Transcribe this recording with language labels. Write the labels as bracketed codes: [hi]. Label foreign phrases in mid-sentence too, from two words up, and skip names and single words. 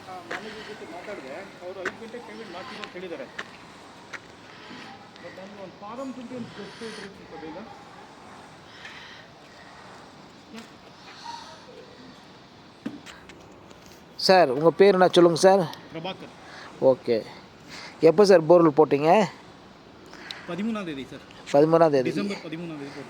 [kn] ಮ್ಯಾನೇಜರ್ ಜೊತೆ ಮಾತಾಡಿದೆ, ಅವರು 5 ಗಂಟೆಗೆ ಪೇಮೆಂಟ್ ಮಾಡ್ತೀನಿ ಅಂತ ಹೇಳಿದ್ದಾರೆ. ಬಟ್ ನನಗೆ ಒಂದು ಫಾರಮ್ ತುಂಬಿ ಒಂದು ಕೊಡ್ತಾ ಇದ್ರೆ ಸ್ವಲ್ಪ ಬೇಗ. [ta] சார் உங்கள் பேர் என்ன சொல்லுங்கள் சார்? பிரபாகர். ஓகே. எப்போ சார் போர்வெல் போட்டிங்க? 13ஆம் தேதி சார். 13ஆம் தேதி. டிசம்பர் 13ஆம் தேதி போட்டேன்.